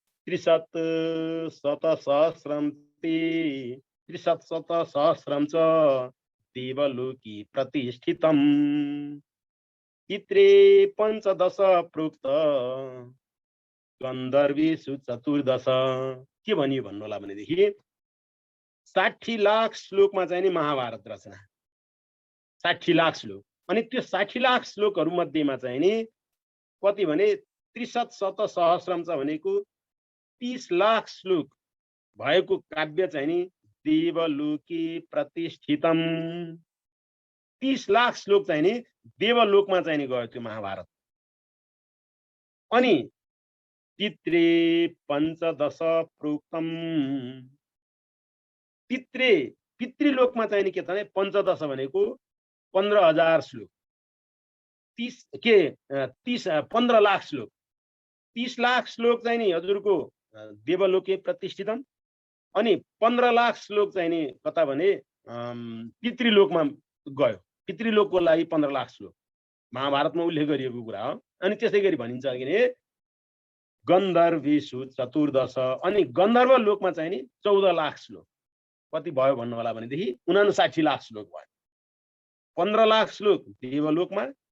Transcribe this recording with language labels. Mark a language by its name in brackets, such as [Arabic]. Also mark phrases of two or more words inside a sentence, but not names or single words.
[Sanskrit] 63 च देवलोकी प्रतिष्ठितम् चित्रे 15 प्रोक्त गन्धर्वेषु 14 [Nepali] के भनियो भन्नु होला भनेदेखि 60 लाख श्लोकमा चाहिँ नि महाभारत रचना 60 लाख श्लोक अनि त्यो 60 लाख श्लोकहरू मध्येमा चाहिँ नि कति भने 63 सहस्रम छ भनेको 30 लाख श्लोक भएको काव्य चाहिँ नि [Sanskrit] देवलोकी प्रतिष्ठितम [Nepali] 30 लाख श्लोक चाहिँ नि देवलोकमा चाहिँ नि गयो त्यो महाभारत अनि [Sanskrit] चित्रे 15 प्रोक्तम [Nepali] पितृलोकमा चाहिँ नि के छ भने 15 भनेको 15,000 श्लोक 15 लाख श्लोक 30 लाख श्लोक चाहिँ नि हजुरको [Sanskrit] देवलोके प्रतिष्ठितम [Nepali] अनि 15 लाख श्लोक चाहिँ नि कता भने पितृलोकमा गयो पितृलोकको लागि 15 लाख श्लोक महाभारतमा उल्लेख गरिएको कुरा हो अनि त्यसै गरी भनिन्छ कि गन्धर्वेषु 14 अनि गन्धर्व लोकमा चाहिँ नि 14 लाख श्लोक कति भयो भन्नु होला भनेदेखि 59 लाख श्लोक भयो 15 लाख श्लोक देवलोकमा